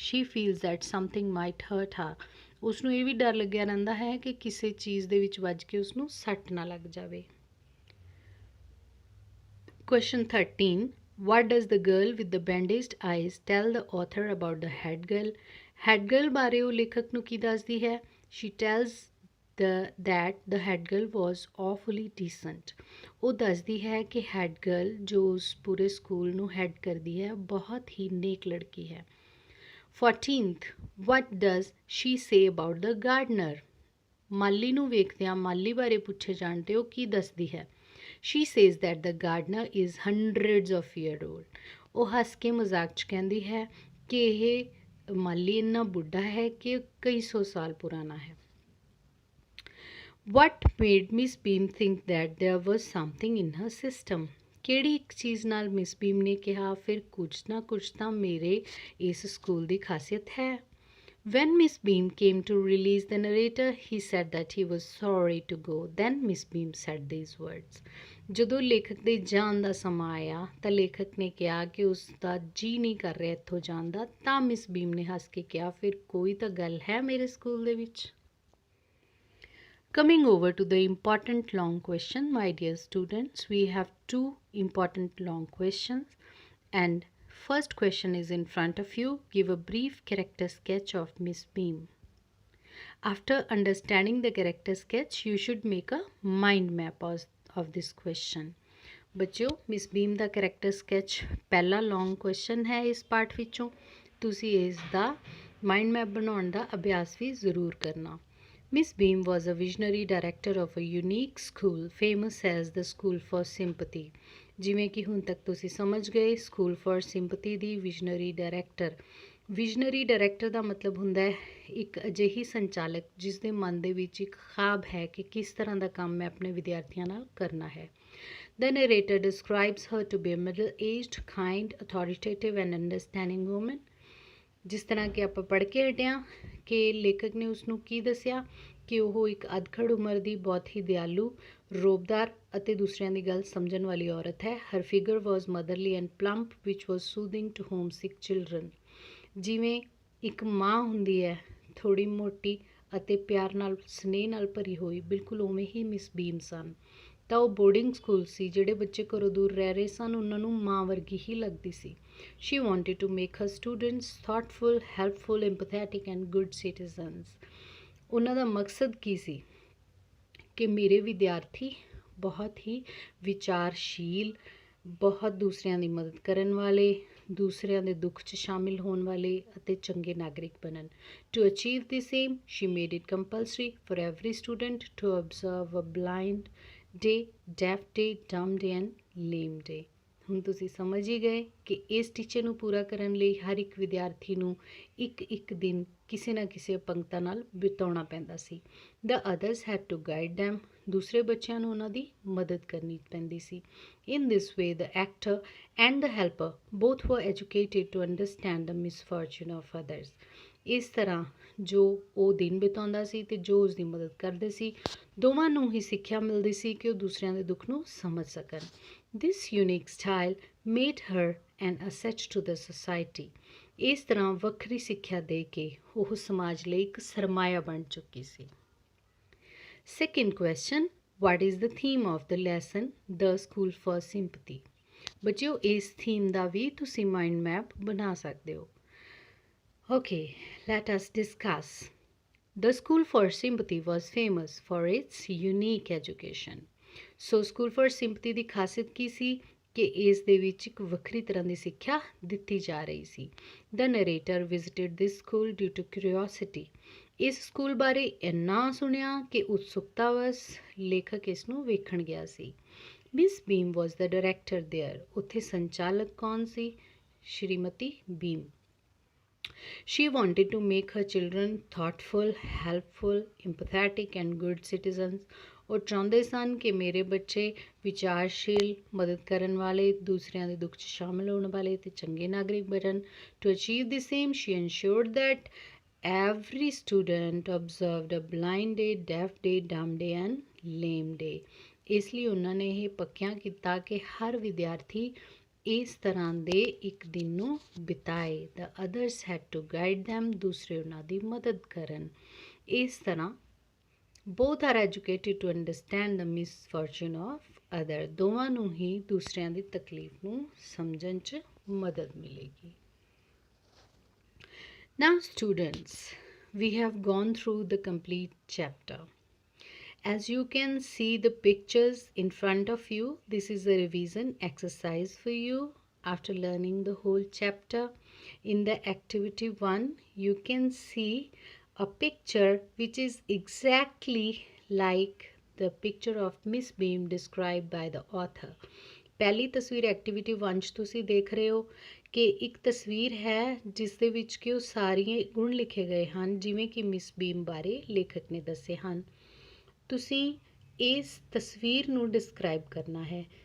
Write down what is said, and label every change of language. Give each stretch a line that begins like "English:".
English: She feels that something might hurt her.
Punjabi: ਉਸਨੂੰ ਇਹ ਵੀ ਡਰ ਲੱਗਿਆ ਰਹਿੰਦਾ ਹੈ ਕਿ ਕਿਸੇ ਚੀਜ਼ ਦੇ ਵਿੱਚ ਵੱਜ ਕੇ ਉਸਨੂੰ ਸੱਟ ਨਾ ਲੱਗ ਜਾਵੇ।
English: Question 13. What does the girl with the bandaged eyes tell the author about the head girl?
Punjabi: Head girl ਬਾਰੇ ਉਹ ਲੇਖਕ ਨੂੰ ਕੀ ਦੱਸਦੀ ਹੈ?
English: She tells that the head girl was awfully decent.
Punjabi: ਉਹ ਦੱਸਦੀ ਹੈ ਕਿ head girl ਜੋ ਉਸ ਪੂਰੇ ਸਕੂਲ ਨੂੰ ਹੈਡ ਕਰਦੀ ਹੈ ਬਹੁਤ ਹੀ ਨੇਕ ਲੜਕੀ ਹੈ।
English: 14th. What does she say about the gardener?
Punjabi: ਮਾਲੀ ਨੂੰ ਵੇਖਦਿਆਂ ਮਾਲੀ ਬਾਰੇ ਪੁੱਛੇ ਜਾਣ 'ਤੇ ਉਹ ਕੀ ਦੱਸਦੀ ਹੈ?
English: She says that the gardener is hundreds of years old.
Punjabi: ਉਹ ਹੱਸ ਕੇ ਮਜ਼ਾਕ 'ਚ ਕਹਿੰਦੀ ਹੈ ਕਿ ਇਹ ਮਾਲੀ ਇੰਨਾ ਬੁੱਢਾ ਹੈ ਕਿ ਕਈ ਸੌ ਸਾਲ ਪੁਰਾਣਾ ਹੈ।
English: What made Miss Beam think that there was something in her system?
Punjabi: ਕਿਹੜੀ ਇੱਕ ਚੀਜ਼ ਨਾਲ ਮਿਸ ਬੀਮ ਨੇ ਕਿਹਾ ਫਿਰ ਕੁਝ ਨਾ ਕੁਝ ਤਾਂ ਮੇਰੇ ਇਸ ਸਕੂਲ ਦੀ ਖਾਸੀਅਤ ਹੈ।
English: When Miss Beam came to release the narrator, he said that he was sorry to go. Then Miss Beam said these words.
Punjabi: ਜਦੋਂ ਲੇਖਕ ਦੇ ਜਾਣ ਦਾ ਸਮਾਂ ਆਇਆ ਤਾਂ ਲੇਖਕ ਨੇ ਕਿਹਾ ਕਿ ਉਸ ਦਾ ਜੀ ਨਹੀਂ ਕਰ ਰਿਹਾ ਇੱਥੋਂ ਜਾਣ ਦਾ, ਤਾਂ ਮਿਸ ਬੀਮ ਨੇ ਹੱਸ ਕੇ ਕਿਹਾ ਫਿਰ ਕੋਈ ਤਾਂ ਗੱਲ ਹੈ ਮੇਰੇ ਸਕੂਲ ਦੇ ਵਿੱਚ।
English: Coming over to the important long question, my dear students, we have two important long questions and first question is in front of you. Give a brief character sketch of Miss Beam. After understanding the character sketch, you should make a mind map of this question.
Punjabi: ਬੱਚਿਓ miss ਬੀਮ ਦਾ character sketch ਪਹਿਲਾ ਲੌਂਗ question ਹੈ ਇਸ part ਵਿੱਚੋਂ। ਤੁਸੀਂ ਇਸ ਦਾ mind map ਬਣਾਉਣ ਦਾ ਅਭਿਆਸ ਵੀ ਜ਼ਰੂਰ ਕਰਨਾ।
English: Miss Beam was a visionary director of a unique school famous as the School for Sympathy.
Punjabi: ਜਿਵੇਂ ਕਿ ਹੁਣ ਤੱਕ ਤੁਸੀਂ ਸਮਝ ਗਏ school for sympathy ਦੀ visionary director. Visionary director ਦਾ ਮਤਲਬ ਹੁੰਦਾ ਹੈ ਇੱਕ ਅਜਿਹੀ ਸੰਚਾਲਕ ਜਿਸ ਦੇ ਮਨ ਦੇ ਵਿੱਚ ਇੱਕ ਖ਼ਾਬ ਹੈ ਕਿ ਕਿਸ ਤਰ੍ਹਾਂ ਦਾ ਕੰਮ ਮੈਂ ਆਪਣੇ ਵਿਦਿਆਰਥੀਆਂ ਨਾਲ ਕਰਨਾ ਹੈ।
English: The narrator describes her to be a middle-aged, kind, authoritative and understanding woman.
Punjabi: ਜਿਸ ਤਰ੍ਹਾਂ ਕਿ ਆਪਾਂ ਪੜ੍ਹ ਕੇ ਹਟਿਆ ਕਿ ਲੇਖਕ ਨੇ ਉਸਨੂੰ ਕੀ ਦੱਸਿਆ ਕਿ ਉਹ ਇੱਕ ਅਧਖੜ ਉਮਰ ਦੀ ਬਹੁਤ ਹੀ ਦਿਆਲੂ, ਰੋਬਦਾਰ ਅਤੇ ਦੂਸਰਿਆਂ ਦੀ ਗੱਲ ਸਮਝਣ ਵਾਲੀ ਔਰਤ ਹੈ।
English: Her figure was motherly and plump which was soothing to homesick children.
Punjabi: ਜਿਵੇਂ ਇੱਕ ਮਾਂ ਹੁੰਦੀ ਹੈ, ਥੋੜ੍ਹੀ ਮੋਟੀ ਅਤੇ ਪਿਆਰ ਨਾਲ, ਸਨੇਹ ਨਾਲ ਭਰੀ ਹੋਈ, ਬਿਲਕੁਲ ਉਵੇਂ ਹੀ ਮਿਸ ਬੀਮ ਸਨ। ਤਾਂ ਉਹ ਬੋਰਡਿੰਗ ਸਕੂਲ ਸੀ, ਜਿਹੜੇ ਬੱਚੇ ਘਰੋਂ ਦੂਰ ਰਹਿ ਰਹੇ ਸਨ ਉਹਨਾਂ ਨੂੰ ਮਾਂ ਵਰਗੀ ਹੀ ਲੱਗਦੀ ਸੀ।
English: She wanted to make her students thoughtful, helpful, empathetic and good citizens।
Punjabi: ਉਹਨਾਂ ਦਾ ਮਕਸਦ ਕੀ ਸੀ ਕਿ ਮੇਰੇ ਵਿਦਿਆਰਥੀ ਬਹੁਤ ਹੀ ਵਿਚਾਰਸ਼ੀਲ, ਬਹੁਤ ਦੂਸਰਿਆਂ ਦੀ ਮਦਦ ਕਰਨ ਵਾਲੇ, ਦੂਸਰਿਆਂ ਦੇ ਦੁੱਖ 'ਚ ਸ਼ਾਮਿਲ ਹੋਣ ਵਾਲੇ ਅਤੇ ਚੰਗੇ ਨਾਗਰਿਕ ਬਣਨ।
English: To achieve the same, she made it compulsory for every student to observe a blind day, deaf day, dumb day and lame day।
Punjabi: ਹੁਣ ਤੁਸੀਂ ਸਮਝ ਹੀ ਗਏ ਕਿ ਇਸ ਟੀਚੇ ਨੂੰ ਪੂਰਾ ਕਰਨ ਲਈ ਹਰ ਇੱਕ ਵਿਦਿਆਰਥੀ ਨੂੰ ਇੱਕ ਦਿਨ ਕਿਸੇ ਨਾ ਕਿਸੇ ਅਪੰਗਤਾ ਨਾਲ ਬਿਤਾਉਣਾ ਪੈਂਦਾ ਸੀ।
English: The others had to guide them.
Punjabi: ਦੂਸਰੇ ਬੱਚਿਆਂ ਨੂੰ ਉਹਨਾਂ ਦੀ ਮਦਦ ਕਰਨੀ ਪੈਂਦੀ ਸੀ।
English: In this way the actor and the helper both were educated to understand the misfortune of others.
Punjabi: ਇਸ ਤਰ੍ਹਾਂ ਜੋ ਉਹ ਦਿਨ ਬਿਤਾਉਂਦਾ ਸੀ ਅਤੇ ਜੋ ਉਸ ਦੀ ਮਦਦ ਕਰਦੇ ਸੀ, ਦੋਵਾਂ ਨੂੰ ਹੀ ਸਿੱਖਿਆ ਮਿਲਦੀ ਸੀ ਕਿ ਉਹ ਦੂਸਰਿਆਂ ਦੇ ਦੁੱਖ ਨੂੰ ਸਮਝ ਸਕਣ।
English: This unique style made her an asset to the society।
Punjabi: ਇਸ ਤਰ੍ਹਾਂ ਵੱਖਰੀ ਸਿੱਖਿਆ ਦੇ ਕੇ ਉਹ ਸਮਾਜ ਲਈ ਇੱਕ ਸਰਮਾਇਆ ਬਣ ਚੁੱਕੀ ਸੀ।
English: Second question, what is the theme of the lesson, The School for Sympathy?
Punjabi: ਬੱਚਿਓ, ਇਸ ਥੀਮ ਦਾ ਵੀ ਤੁਸੀਂ ਮਾਈਂਡ ਮੈਪ ਬਣਾ ਸਕਦੇ ਹੋ।
English: Okay, let us discuss। The School for Sympathy was famous for its unique education।
Punjabi: So school for sympathy ਦੀ ਖਾਸੀਅਤ ਕੀ ਸੀ ਕਿ ਇਸ ਦੇ ਵਿੱਚ ਇੱਕ ਵੱਖਰੀ ਤਰ੍ਹਾਂ ਦੀ ਸਿੱਖਿਆ ਦਿੱਤੀ ਜਾ ਰਹੀ ਸੀ।
English: The narrator visited this school due to curiosity.
Punjabi: ਇਸ ਸਕੂਲ ਬਾਰੇ ਇੰਨਾ ਸੁਣਿਆ ਕਿ ਉਤਸੁਕਤਾ ਵਸ ਲੇਖਕ ਇਸ ਨੂੰ ਵੇਖਣ ਗਿਆ ਸੀ।
English: Miss Beam was the director there.
Punjabi: ਉੱਥੇ ਸੰਚਾਲਕ ਕੌਣ ਸੀ? ਸ਼੍ਰੀਮਤੀ ਬੀਮ।
English: She wanted to make her children thoughtful, helpful, empathetic and good citizens।
Punjabi: ਉਹ ਚਾਹੁੰਦੇ ਸਨ ਕਿ ਮੇਰੇ ਬੱਚੇ ਵਿਚਾਰਸ਼ੀਲ, ਮਦਦ ਕਰਨ ਵਾਲੇ, ਦੂਸਰਿਆਂ ਦੇ ਦੁੱਖ 'ਚ ਸ਼ਾਮਿਲ ਹੋਣ ਵਾਲੇ ਅਤੇ ਚੰਗੇ ਨਾਗਰਿਕ ਬਣਨ।
English: To achieve the same, she ensured that every student observed a blind day, deaf day, dumb day and lame day।
Punjabi: ਇਸ ਲਈ ਉਹਨਾਂ ਨੇ ਇਹ ਪੱਕਿਆਂ ਕੀਤਾ ਕਿ ਹਰ ਵਿਦਿਆਰਥੀ ਇਸ ਤਰ੍ਹਾਂ ਦੇ ਇੱਕ ਦਿਨ ਨੂੰ ਬਿਤਾਏ।
English: The others had to guide them.
Punjabi: ਦੂਸਰੇ ਉਹਨਾਂ ਦੀ ਮਦਦ ਕਰਨ। ਇਸ ਤਰ੍ਹਾਂ
English: Both are educated to understand the misfortune of other.
Punjabi: ਦੋਵਾਂ ਨੂੰ ਹੀ ਦੂਸਰਿਆਂ ਦੀ ਤਕਲੀਫ ਨੂੰ ਸਮਝਣ 'ਚ ਮਦਦ ਮਿਲੇਗੀ।
English: Now students, we have gone through the complete chapter। As you can see the pictures in front of you, this is a revision exercise for you after learning the whole chapter। In the activity 1, you can see a picture which is exactly like the picture of Miss Beam described by the author।
Punjabi: ਪਹਿਲੀ ਤਸਵੀਰ activity 1 'ਚ ਤੁਸੀਂ ਦੇਖ ਰਹੇ ਹੋ ਕਿ ਇੱਕ ਤਸਵੀਰ ਹੈ ਜਿਸ ਦੇ ਵਿੱਚ ਕਿ ਉਹ ਸਾਰੀਆਂ ਗੁਣ ਲਿਖੇ ਗਏ ਹਨ ਜਿਵੇਂ ਕਿ ਮਿਸ ਬੀਮ ਬਾਰੇ ਲੇਖਕ ਨੇ ਦੱਸੇ ਹਨ। ਤੁਸੀਂ ਇਸ ਤਸਵੀਰ ਨੂੰ ਡਿਸਕ੍ਰਾਈਬ ਕਰਨਾ ਹੈ।